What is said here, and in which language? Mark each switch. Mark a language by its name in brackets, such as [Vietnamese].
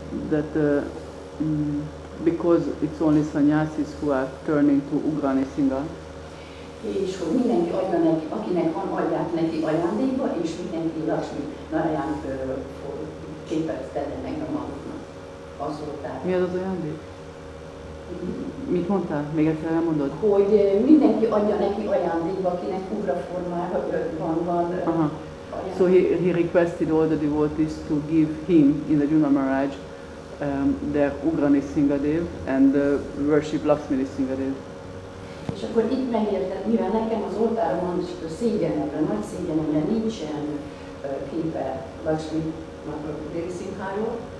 [English] that because it's only sannyasis who are turning to Ugra Nrsimha, [Hungarian] és hogy mindenki adja neki, akinek van, adják neki ajándékba, és mindenki Lakshmi Narayán képet tennek a maguknak. Azt mondták. Mi az az ajándék? Mit mondtál? Még egyszer elmondod? Hogy mindenki adja neki ajándékba, akinek Ugra formában van [English] So he requested all the devotees to give him, in the Juna Maharaj, their Ugra Nrsimhadev and worship Lakshmi Nrsimhadev. [Hungarian] És akkor itt megértett, mivel nekem az oltáromon szégyenemre, nagy szégyenemre nincsen képe Lakshmi Nrsimháról.